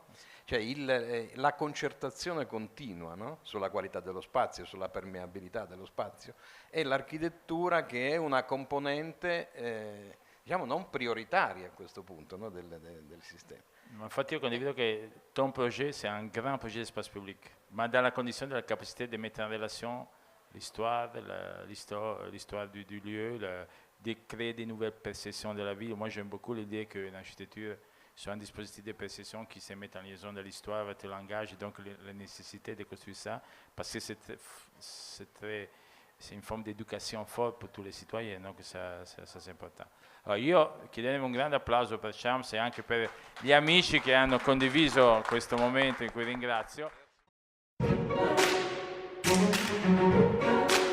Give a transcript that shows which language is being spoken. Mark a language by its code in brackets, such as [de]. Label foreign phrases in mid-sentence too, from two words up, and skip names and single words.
[it] Cioè la concertazione continua, no? Sulla qualità dello spazio, sulla permeabilità dello spazio, e l'architettura che è una componente diciamo non prioritaria a questo punto, no? del sistema. Ma infatti io condivido che [fr] ton projet, c'est un grand projet d'espace public, mais dans la condition de la capacité de mettre en relation l'histoire du lieu, de créer des nouvelles perceptions de la ville. Moi, j'aime beaucoup l'idée qu'une architecture soit un dispositif de perception qui se mette en liaison de l'histoire avec le langage, et donc la nécessité de construire ça, parce que c'est une forme d'éducation forte pour tous les citoyens, donc ça c'est important. [it] Allora, io chiedevo un grande applauso per Shams e anche per gli amici che hanno condiviso questo momento, in cui ringrazio.